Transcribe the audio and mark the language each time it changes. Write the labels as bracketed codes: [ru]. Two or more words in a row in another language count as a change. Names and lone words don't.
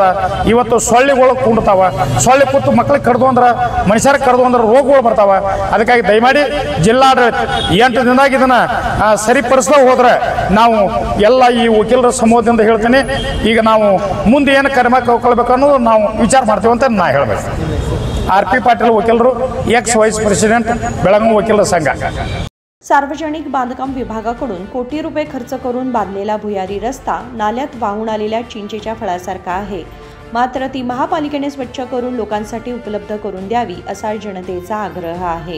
[kn] ಇವತ್ತು ಸೊಳ್ಳೆಗಳು ಕುಂಡ್ತಾವ, ಸೊಳ್ಳೆ ಕೂತು ಮಕ್ಳಿಗೆ ಕಡ್ದು ಅಂದ್ರೆ, ಮನುಷ್ಯರಿಗೆ ಕಡ್ದು ಅಂದ್ರೆ ರೋಗಗಳು ಬರ್ತಾವ. ಅದಕ್ಕಾಗಿ ದಯಮಾಡಿ ಜಿಲ್ಲಾಡಳಿತ 8 ದಿನದಾಗ ಇದನ್ನು ಸರಿಪಡಿಸ್ತಾ ಹೋದ್ರೆ ನಾವು ಎಲ್ಲ ಈ ವಕೀಲರ ಸಮೂಹದಿಂದ ಹೇಳ್ತೀನಿ, ಈಗ ನಾವು ಮುಂದೆ ಏನು ಕ್ರಮ ಕೈಗೊಳ್ಬೇಕು ಅನ್ನೋದು ನಾವು ವಿಚಾರ ಮಾಡ್ತೀವಿ ಅಂತ ನಾ ಹೇಳಬೇಕು. [mr] RP पाटील वकीलರು, [en] ex vice president [mr] बेळगाव वकील संघ. सार्वजनिक बांधकाम विभागाकडून कोटी रुपये खर्च करून बांधलेला भुयारी रस्ता नाल्यात वाहून आलेल्या चिंचेच्या फळासारखा आहे. मात्र ती महापालिकेने स्वच्छ करून लोकांसाठी उपलब्ध करून द्यावी असा जनतेचा आग्रह आहे.